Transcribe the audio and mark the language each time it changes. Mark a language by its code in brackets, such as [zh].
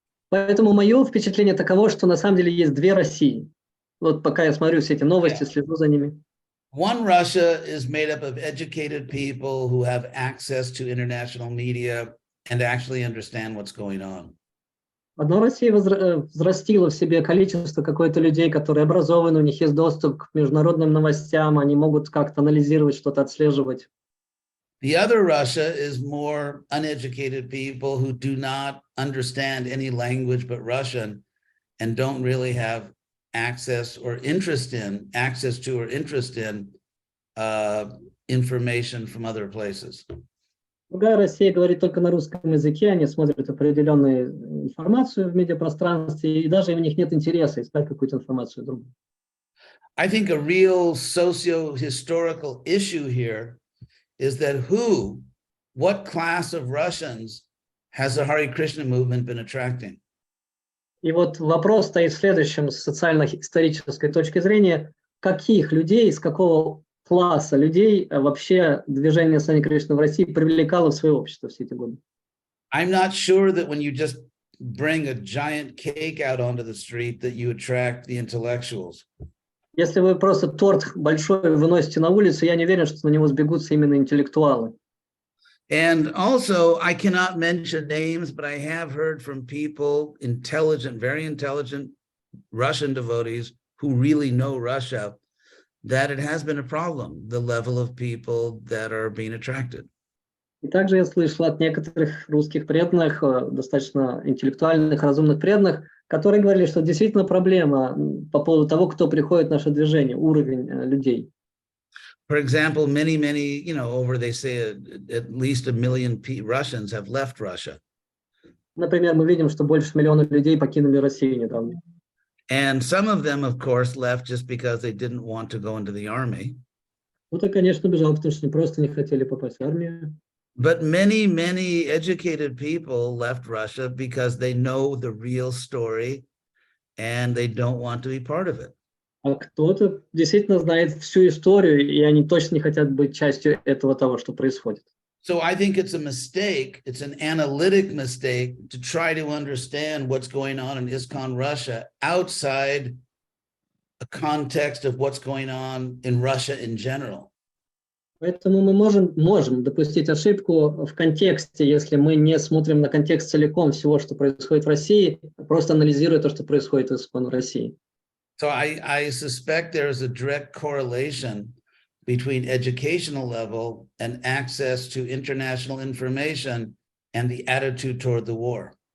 [ru] Поэтому мое впечатление таково, что на самом деле есть две России. Вот пока я смотрю все эти новости, слежу за ними. [en] One Russia is made up of educated people who have access to international media and actually understand what's going on. [ru] Одна Россия взрастила в себе количество какое-то людей, которые образованы, у них есть доступ к международным новостям, они могут как-то анализировать, что-то отслеживать. [en] The other Russia is more uneducated people who do not understand any language but Russian and don't really have access to or interest in information from other places. [ru] Другая Россия говорит только на русском языке, они смотрят определенную информацию в медиапространстве, и даже у них нет интереса искать какую-то информацию другую. [en] I think a real socio-historical issue here is that what class of Russians has the Hare Krishna movement been attracting? [ru] И вот вопрос стоит в следующем, с социально-исторической точки зрения, каких людей, из какого класса людей вообще движение Hare Krishna в России привлекало в свое общество все эти годы. [en] I'm not sure that when you just bring a giant cake out onto the street that you attract the intellectuals. [ru] Если вы просто торт большой выносите на улицу, я не уверен, что на него сбегутся именно интеллектуалы. [en] And also, I cannot mention names, but I have heard from people, very intelligent Russian devotees who really know Russia, that it has been a problem, the level of people that are being attracted. [ru] И также я слышал от некоторых русских преданных, достаточно интеллектуальных, разумных преданных, которые говорили, что действительно проблема по поводу того, кто приходит в наше движение, уровень людей. [en] For example, many, they say at least 1 million Russians have left Russia. [ru] Например, мы видим, что больше миллиона людей покинули Россию недавно. [en] And some of them, of course, left just because they didn't want to go into the army. [ru] Кто-то, конечно, бежал, потому что просто не хотели попасть в армию. [en] But many, many educated people left Russia because they know the real story and they don't want to be part of it. [ru] А кто-то действительно знает всю историю, и они точно не хотят быть частью этого того, что происходит. [en] So I think it's a mistake, it's an analytic mistake to try to understand what's going on in ISKCON Russia outside a context of what's going on in Russia in general. [ru] Поэтому мы можем допустить ошибку в контексте, если мы не смотрим на контекст целиком всего, что происходит в России, просто анализируя то, что происходит в России. [en] So I suspect there is a direct correlation between educational level and access to international information and the attitude toward the war.